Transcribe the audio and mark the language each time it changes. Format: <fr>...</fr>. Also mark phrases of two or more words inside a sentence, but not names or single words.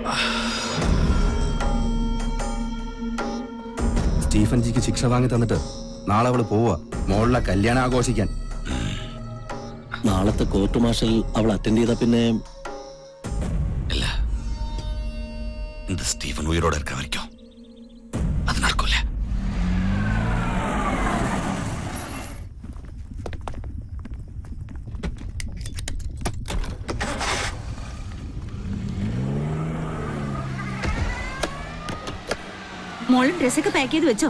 <ml>സ്റ്റീഫൻ ജിക്ക് ശിക്ഷ വാങ്ങി തന്നിട്ട് നാളെ അവള് പോവാ മോളിലെ കല്യാണം ആഘോഷിക്കാൻ. നാളത്തെ</ml> <en>court martial</en> <ml>അവൾ അറ്റൻഡ് ചെയ്ത പിന്നെ</ml> <ta>இல்ல இந்த ஸ்டீவன் உயிரோட இருக்க வரைக்கும் அது நடக்கும்ல.</ta> <ml>മോളും ഡ്രസ്സൊക്കെ പാക്ക് ചെയ്ത് വെച്ചോ?</ml>